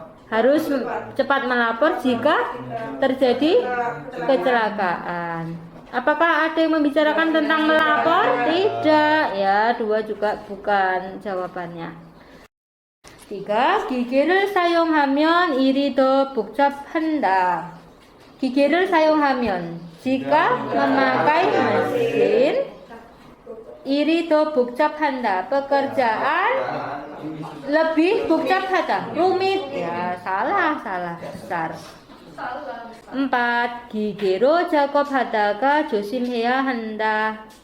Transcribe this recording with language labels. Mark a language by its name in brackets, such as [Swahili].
[Indonesian] Harus cepat melapor jika terjadi kecelakaan. Apakah ada yang membicarakan tentang melapor? Tidak. Ya, 2 juga bukan jawabannya. 3. [Korean] 기계를 사용하면 일이 더 복잡한다. 기계를 사용하면 [Indonesian] jika memakai mesin, [Korean] 일이 더 복잡한다. [Indonesian] Pekerjaan lebih 복잡하다. rumit. Ya, salah besar. 4. [Korean] 기계로 작업하다가 조심해야 한다.